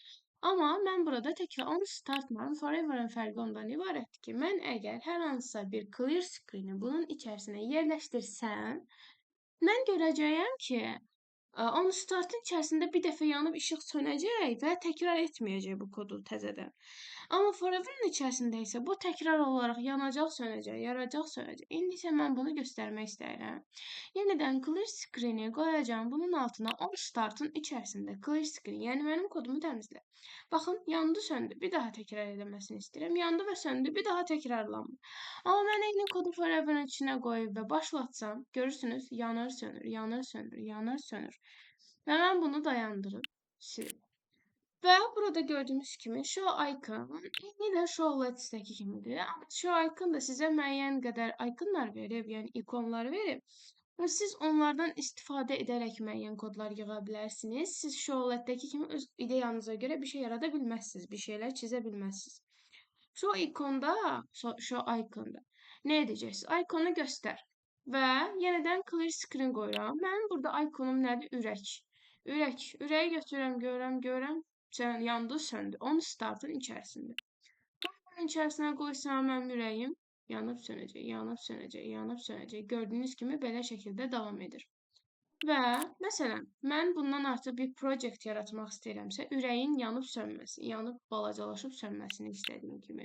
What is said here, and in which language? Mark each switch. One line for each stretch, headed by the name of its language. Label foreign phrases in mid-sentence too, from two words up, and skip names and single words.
Azerbaijani: Amma mən burada təkrar
English: on startla
Azerbaijani: forever'ın fərqi ondan ibarətdir ki, mən əgər hər hansısa bir
English: clear screen'i
Azerbaijani: bunun içərisinə yerləşdirsəm, mən görəcəyəm ki,
English: on startın
Azerbaijani: içərisində bir dəfə yanıb işıq sönəcək və təkrar etməyəcək bu kodu təzədən. Amma forever'ın içərisində isə bu təkrar olaraq yanacaq, sönəcək, yaracaq, sönəcək. İndi isə mən bunu göstərmək istəyirəm. Yenidən
English: clear screen-i
Azerbaijani: qoyacağım bunun altına
English: on startın
Azerbaijani: içərisində
English: clear screen,
Azerbaijani: yəni mənim kodumu təmizlə. Baxın, yandı, söndü. Bir daha təkrar edilməsini istəyirəm. Yandı və söndü. Bir daha təkrarlanmır. Amma mən eyni kodu forever'ın içinə qoyub və başlatsam, görürsünüz, yanır, sönür, yanır, sönür, yanır, sönür. Və mən bunu dayandırıb sildim. Və burada gördüyünüz kimi
English: show icon
Azerbaijani: eyni də
English: show let's-dəki
Azerbaijani: kimidir. Amma
English: show icon
Azerbaijani: da sizə müəyyən qədər iconlar verib, yəni ikonlar verib. Və siz onlardan istifadə edərək müəyyən kodlar yığa bilərsiniz. Siz
English: show let's-dəki
Azerbaijani: kimi öz ideyanıza görə bir şey yarada bilməzsiniz, bir şeylər çizə bilməzsiniz.
English: Show iconda
Azerbaijani: nə edəcəksiniz? Iconu göstər və yenidən
English: clear screen
Azerbaijani: qoyuram. Mənim burada iconum nədir? Ürək. Ürəyi götürürəm, görürəm. Yandı, söndü.
English: On startın
Azerbaijani: içərisində. Bunun içərisinə qoysam mənim ürəyim yanıb sönəcək, yanıb sönəcək, yanıb sönəcək. Gördüyünüz kimi belə şəkildə davam edir. Və məsələn, mən bundan artıq bir projekt yaratmaq istəyirəmsə, ürəyin yanıb sönməsi, yanıb balacalaşıb sönməsini istədiyim kimi.